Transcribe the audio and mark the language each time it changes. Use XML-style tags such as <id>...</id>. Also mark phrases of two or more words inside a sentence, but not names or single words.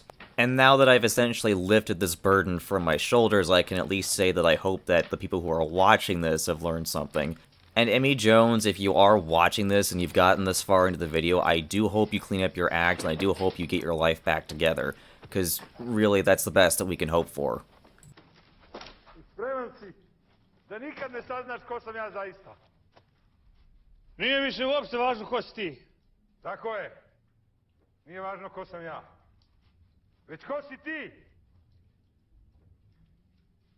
<en>And now that I've essentially lifted this burden from my shoulders, I can at least say that I hope that the people who are watching this have learned something. And Emi Jones, if you are watching this and you've gotten this far into the video, I do hope you clean up your act, and I do hope you get your life back together. Because really, that's the best that we can hope for.</en> <sr>Spreman si da nikad ne saznaš ko sam ja zaista. Nije više uopšte važno ko si ti. Tako je. Nije važno ko sam ja. Već ko si ti? Za nas dvojicu.</sr>